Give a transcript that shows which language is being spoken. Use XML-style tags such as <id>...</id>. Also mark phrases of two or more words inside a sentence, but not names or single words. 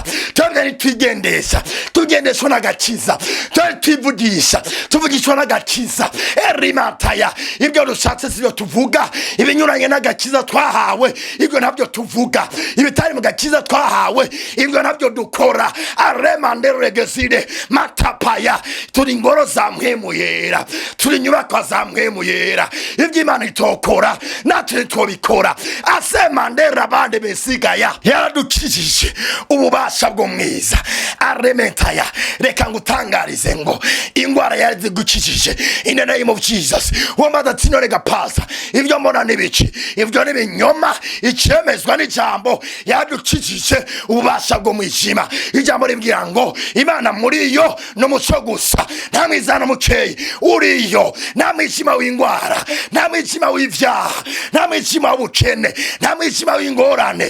<rn>Twebwe ntitwigendesha tugendeshwa n'agakiza. Twebwe twivugisha tuvugishwa n'agakiza. Erimataya. Ibyo dushatse sibyo tuvuga, ibinyuranye n'agakiza twahawe ibyo nabyo tuvuga, ibitari mu gakiza twahawe ibyo nabyo dukora. Aremanderegezide matapaya. Turi ingoro za mpwemu yera, turi nyubakwa za mpwemu yera. Ibyo Imana itokora natwe twobikora. Asemandera bande besigaya. Yaradukijije ububasha bw'umwiza arementaya. Reka ngutangarize ngo ingwara yarazigukijije</rn> <en>in the name of Jesus.</en> <rn>Wambaza tinorega pasa ibyo mbona n'ibiki, ibyo n'ibinyoma, icyemezwa n'ijambo. Yadukijije ububasha bw'umwijima. Ijambo rimbwira ngo Imana muri yo n'umuco gusa, nta mwizana mukeyi uriyo, nta mwijima w'ingwara, nta mwijima w'ivyaha, nta mwijima w'ubukene, nta mwijima w'ingorane.</rn>